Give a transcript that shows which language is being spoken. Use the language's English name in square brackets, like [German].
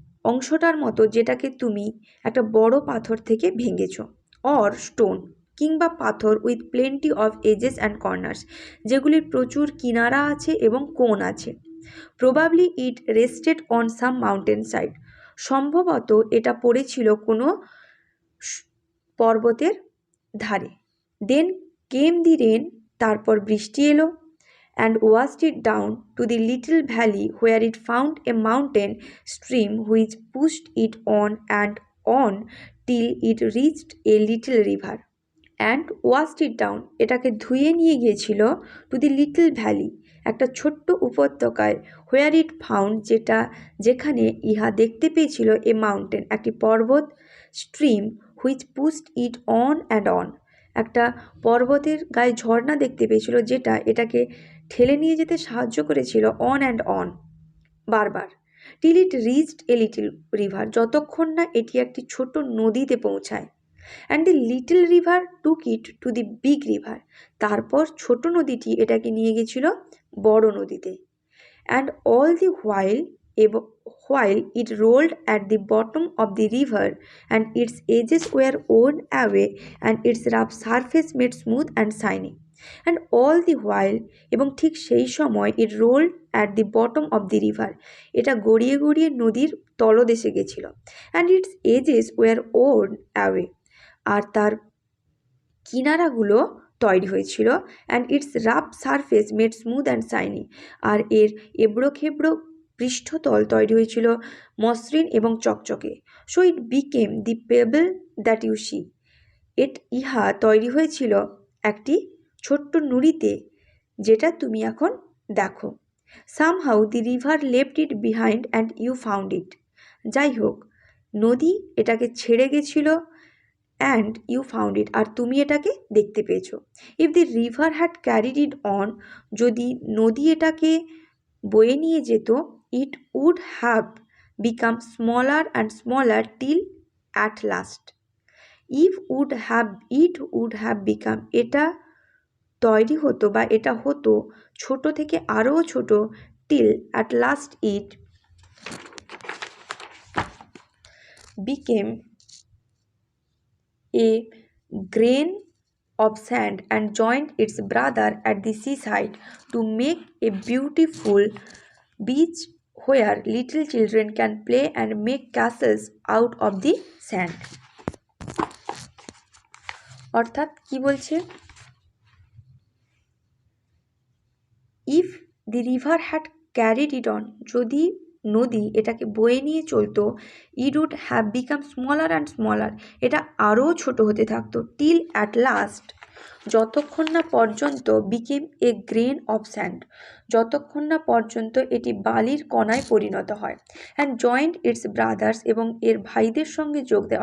[Bangla] অংশটার মতো যেটাকে তুমি একটা বড় পাথর থেকে ভেঙেছ, অর স্টোন কিংবা পাথর [English] with plenty of edges and corners, [Bangla] যেগুলির প্রচুর কিনারা আছে এবং কোণ আছে। [English] probably it rested on some mountain side, [Bangla] সম্ভবত এটা পড়েছিল কোনো পর্বতের ধারে। [English] then came the rain, [Bangla] তারপর বৃষ্টি এলো, [English] and washed it down to the little valley where it found a mountain stream which pushed it on and on till it reached a little river. And washed it down [Bangla] এটাকে ধুয়ে নিয়ে গিয়েছিল [English] to the little valley [Bangla] একটা ছোট্ট উপত্যকায়, [English] where it found [Bangla] যেখানে ইহা দেখতে পেয়েছিল এ মাউন্টেন একটি পর্বত, [English] stream which pushed it on and on [Bangla] একটা পর্বতের গায়ে ঝর্ণা দেখতে পেয়েছিল যেটা এটাকে ঠেলে নিয়ে যেতে সাহায্য করেছিল, [English] on and on বারবার, till it reached a little river [Bangla] যতক্ষণ না এটি একটি ছোট নদীতে পৌঁছায়, [English] and the little river took it to the big river, [Bangla] তারপর ছোট নদীটি এটাকে নিয়ে গেছিল বড় নদীতে, [English] And all the while while it rolled at the bottom of the river, and its edges were worn away, and its rough surface made smooth and shiny. And all the while, [Bangla] এবং ঠিক সেই সময় [English] it rolled at the bottom of the river, [Bangla] এটা গড়িয়ে গড়িয়ে নদীর তলদেশে গেছিল, [English] and its edges were worn away, [Bangla] আর তার কিনারাগুলো তৈরি হয়েছিল, [English] and its rough surface made smooth and shiny, [Bangla] আর এর এবড়ো খেবড়ো পৃষ্ঠতল তৈরি হয়েছিল মসৃণ এবং চকচকে। [English] so it became the pebble that you see, [Bangla] ইহা তৈরি হয়েছিল একটি ছোট্ট নুড়িতে, যেটা তুমি এখন দেখো। [English] somehow the river left it behind and you found it, [Bangla] যাই হোক নদী এটাকে ছেড়ে গেছিল, [English] and you found it, [Bangla] আর তুমি এটাকে দেখতে পেয়েছো। [English] if the river had carried it on, [Bangla] যদি নদী এটাকে বয়ে নিয়ে যেত, [English] It would have become smaller and smaller till at last. It would have become, [Bangla] এটা তৈরি হতো বা এটা হতো ছোট থেকে আরও ছোট, [English] Till at last it became a grain of sand and joined its brother at the seaside to make a beautiful beach where little children can play and make castles out of the sand. [Bangla] অর্থাৎ কি বলছে, [English] if the river had carried it on, [Bangla] যদি নদী এটাকে বয়ে নিয়ে চলতো, [English] it would have become smaller and smaller, [Bangla] এটা আরও ছোট হতে থাকতো, [English] till at last, [Bangla] যতক্ষণ না পর্যন্ত, [English] became a grain of sand, [Bangla] যতক্ষণ না পর্যন্ত এটি বালির কণায় পরিণত হয়, [English] and joined its brothers, [Bangla] এবং এর ভাইদের সঙ্গে যোগ দেয়।